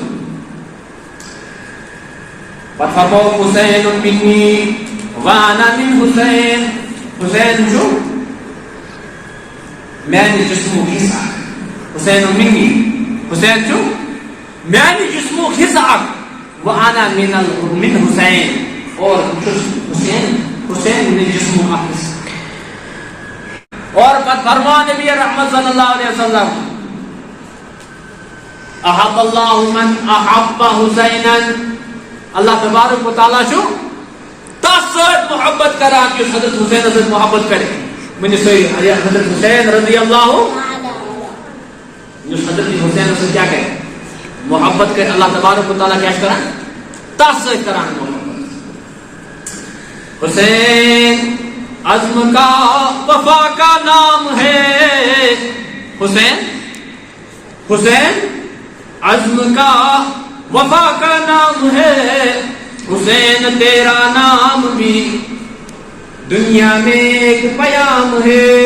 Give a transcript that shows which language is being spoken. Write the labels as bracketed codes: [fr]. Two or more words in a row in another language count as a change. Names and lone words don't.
[ks] فرمو [ar] حسین منی وانا من حسین, [ks] حسین جو میانی جسمو حصہ, [ar] حسین منی [ks] حسین جو میانی جسمو حصہ [ar] وانا من حسین [ks] اور حسین نے جسمو حصہ. اور فرما نبی رحمت [ar] صلی اللہ علیہ وسلم احب اللہ من احب حسینا, اللہ تبارک و تعالی [ks] شو تس سۭتۍ محبت کران یُس حضرت حسین سۭتۍ محبت کرِ ؤنِو سٲری حضرت حسین [ar] رضی اللہ [ks] یُس حضرت حسین سۭتۍ کیٛاہ کرِ محبت کرِ [ar] اللہ تبارک و تعالیٰ [ks] کیٛاہ چھُ کران تس سۭتۍ کران محبت [ur] حسین عزم کا وفا کا نام ہے حسین حسین عزم کا وفا کا نام ہے حسین تیرا نام بھی دنیا میں ایک پیام ہے